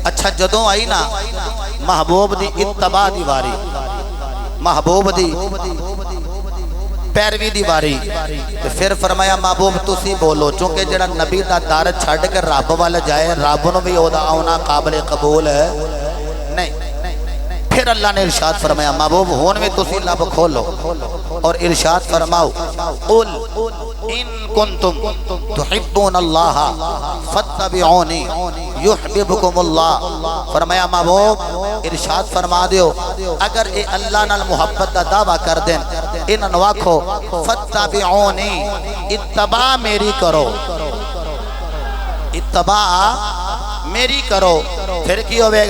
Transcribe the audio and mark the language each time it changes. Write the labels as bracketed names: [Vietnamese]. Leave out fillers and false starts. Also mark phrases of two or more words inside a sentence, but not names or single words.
[Punjabi] اچھا جدوں آئی نا محبوب دی اتباع دی واری، محبوب دی پیروی دی واری، تو فیر فرمایا محبوب تسی بولو، کیونکہ جیہڑا نبی دا در چھڈ کے رب وال جائے رب نوں بھی اوہدا آؤنا قابل قبول نہیں. فیر اللہ نے ارشاد فرمایا محبوب ہن بھی تسی لب کھولو اور ارشاد فرماؤ [Arabic] قل إن كنتم تحبون الله فاتبعوني يحببكم الله. [Punjabi] فرمایا محبوب ارشاد فرما دیو اگر یہ اللہ نال محبت دا دعویٰ کر دین انہاں آکھو فاتبعونی اتباع میری کرو، اتباع میری کرو، فیر کی ہووے گا.